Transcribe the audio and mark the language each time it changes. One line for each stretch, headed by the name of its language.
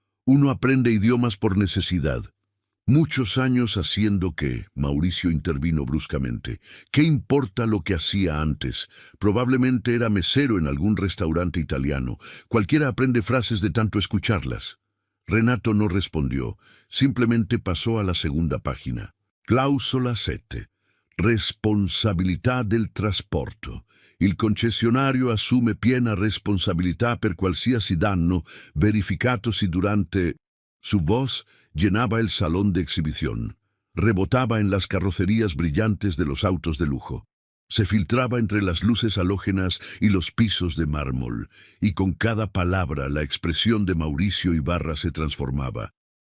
Spanish: Uno aprende idiomas por necesidad. Muchos años haciendo qué, Mauricio intervino bruscamente. ¿Qué importa lo que hacía antes? Probablemente era mesero en algún restaurante italiano. Cualquiera aprende frases de tanto escucharlas. Renato no respondió, simplemente pasó a la segunda página.
Italian: Clausola 7. Responsabilità del trasporto. Il concessionario assume piena responsabilità per qualsiasi danno verificatosi durante...
Spanish: Su voz llenaba el salón de exhibición. Rebotaba en las carrocerías brillantes de los autos de lujo. Se filtraba entre las luces halógenas y los pisos de mármol, y con cada palabra la expresión de Mauricio Ibarra se transformaba.